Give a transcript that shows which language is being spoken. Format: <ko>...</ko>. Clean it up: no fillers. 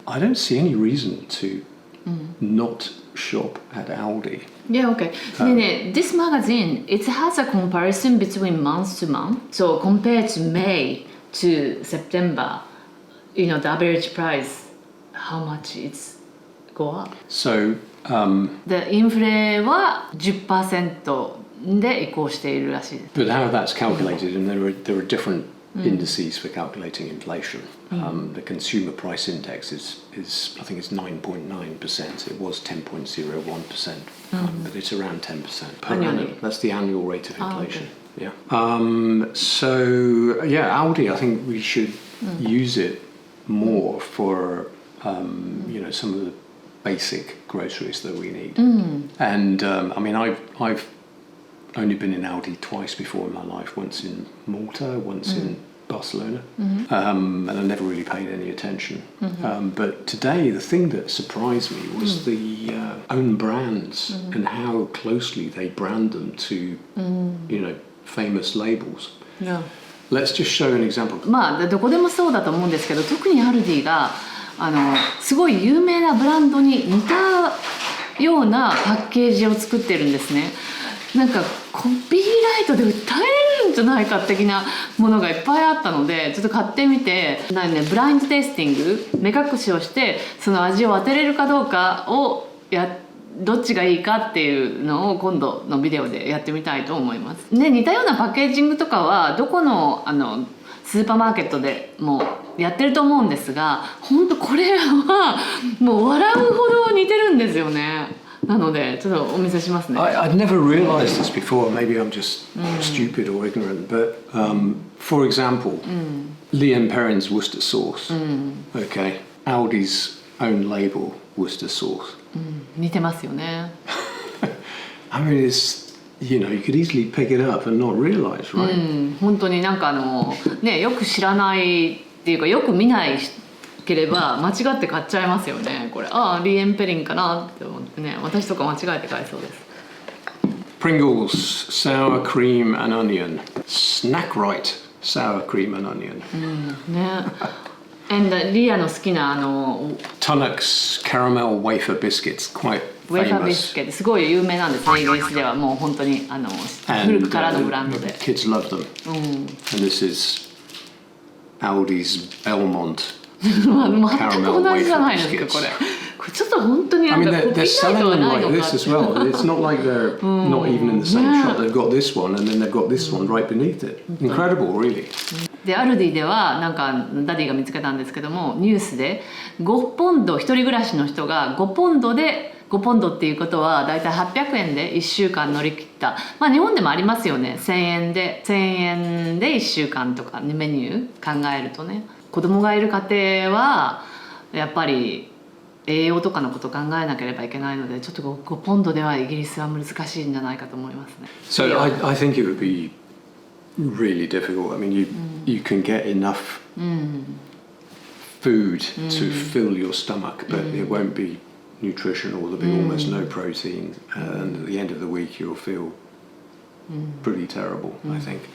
<en>I don't see any reason to not shop at Aldi. Yeah, okay. This magazine, it has a comparison between month to month. So compared to May to September, the average price, how much it's go up? So,</en> <ja>The インフレは 10% で移行しているらしいです。</ja> <en>but how that's calculated, and there are different indices for calculating inflation. The consumer price index is I think it's 9.9%. It was 10.01%, but it's around 10% per annum. That's the annual rate of inflation. Yeah. So yeah, Aldi. I think we should use it more for some of the basic groceries that we need. And I mean, I've only been in Aldi twice before in my life. Once in Malta, once in Barcelona, and I never really paid any attention. But today, the thing that surprised me was the own brands and how closely they brand them to, famous labels. Yeah. Let's just show an example.</en> <ja>まあどこでもそうだと思うんですけど、特にアルディがすごい有名なブランドに似たようなパッケージを作ってるんですね。なんかコピーライトで訴えれるんじゃないか的なものがいっぱいあったので、ちょっと買ってみて、ブラインドテイスティング、目隠しをしてその味を当てれるかどうかをどっちがいいかっていうのを今度のビデオでやってみたいと思います。ね、似たようなパッケージングとかはどこのスーパーマーケットでもやってると思うんですが、本当これはもう笑うほど似てるんですよね。なのでちょっとお見せしますね。</ja> <en>I'd never realised this before. Maybe I'm just stupid or ignorant. But for example, Liam Perrin's Worcester sauce. Okay, Aldi's own label Worcester sauce.</en> <ja>似てますよね。</ja> <en>I mean, you could easily pick it up and not realise, right?</en> <ja>本当になんかよく知らないっていうかよく見ないければ間違って買っちゃいますよね。これリエンペリンかなって思ってね、私とか間違えて買いそうです。</ja> <en>Pringles sour cream and onion. Snack right sour cream and onion.</en> <ja>ね。リアの好きな</ja> <en>Tunnocks caramel wafer biscuits, quite</en> <ja>ウェファービ</ja> <en>famous.</en> <ja>スケットすごい有名なんですね。イギリスではもう本当に古くからのブランドで。</ja> <en>Kids love them. And this is Aldi's Belmont.</en> <ja>全く同じじゃないですかこれ。これちょっと本当になんか</ja> <en>I mean, this as well. It's not like they're not even in the same shop. They've got this one and then they've got this one right beneath it. Incredible, really.</en> <ja>でアルディではなんかダディが見つけたんですけども、ニュースで5ポンド一人暮らしの人が5ポンドっていうことはだいたい800円で1週間乗り切った。まあ日本でもありますよね。1000円で1週間とかメニュー考えるとね。子供がいる家庭はやっぱり栄養とかのことを考えなければいけないので、ちょっと5ポンドではイギリスは難しいんじゃないかと思いますね。</ja> <en>So I think it would be really difficult. I mean, you can get enough food to fill your stomach, but it won't be nutritional. There'll be almost no protein, and at the end of the week you'll feel pretty terrible, I think.</en>